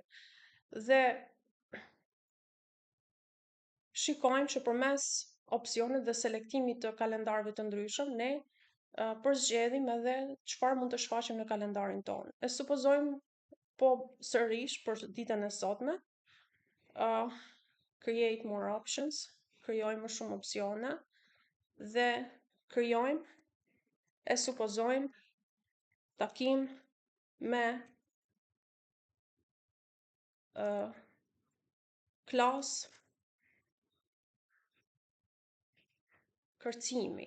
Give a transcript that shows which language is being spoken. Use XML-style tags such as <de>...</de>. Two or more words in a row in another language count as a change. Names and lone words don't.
<sq>Dhe shikojmë që përmes opsionet dhe selektimit të kalendarëve të ndryshëm, ne përzgjedhim edhe çfarë mund të shfaqim në kalendarin tonë. E supozojmë po sërish për ditën e sotme,</sq> <en>create more options,</en> <sq>krijojmë më shumë opsione dhe krijojmë, e supozojmë takim me klasë kërcimi.</sq>